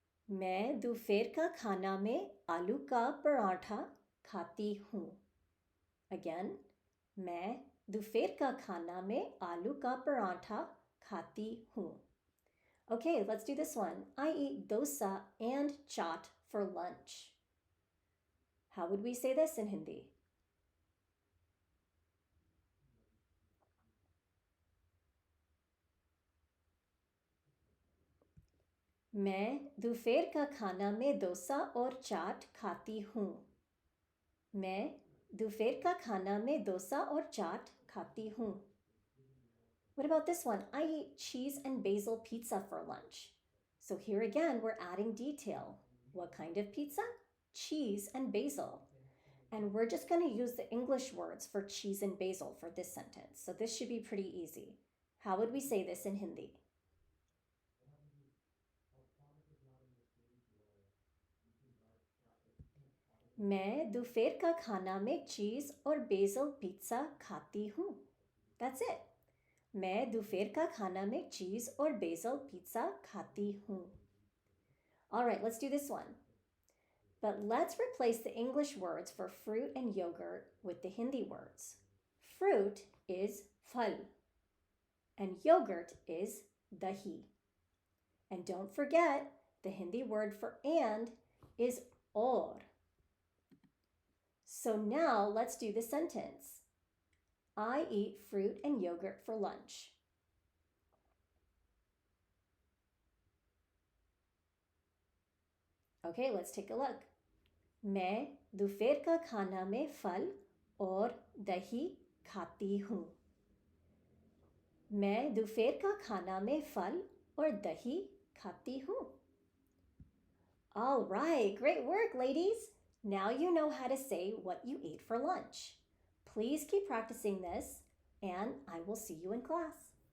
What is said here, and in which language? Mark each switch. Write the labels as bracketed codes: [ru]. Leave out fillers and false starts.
[hi] मैं दोपहर का खाना में आलू का पराठा खाती हूँ. Again, मैं दोपहर का खाना में आलू का पराठा खाती हूँ. [en] Okay, let's do this one. I eat dosa and chaat for lunch. How would we say this in Hindi? [hi] मैं दोपहर का खाना में डोसा और चाट खाती हूँ. मैं दोपहर का खाना में डोसा और चाट खाती हूँ. [en] What about this one? I eat cheese and basil pizza for lunch. So here again, we're adding detail. What kind of pizza? Cheese and basil. And we're just going to use the English words for cheese and basil for this sentence. So this should be pretty easy. How would we say this in Hindi? [hi] मैं दोपहर का खाना में चीज़ और basal pizza खाती हूँ. [en] That's it. [hi] मैं दोपहर का खाना में चीज़ और बेसल पिज़्ज़ा खाती हूँ. [en] All right, let's do this one. But let's replace the English words for fruit and yogurt with the Hindi words. Fruit is phal and yogurt is dahi. And don't forget, the Hindi word for and is or. So now let's do the sentence. I eat fruit and yogurt for lunch. Okay, let's take a look. [hi] मैं दोपहर का खाना में फल और दही खाती हूँ. मैं दोपहर का खाना में फल और दही खाती हूँ. [en] All right, great work, ladies. Now you know how to say what you ate for lunch. Please keep practicing this, and I will see you in class.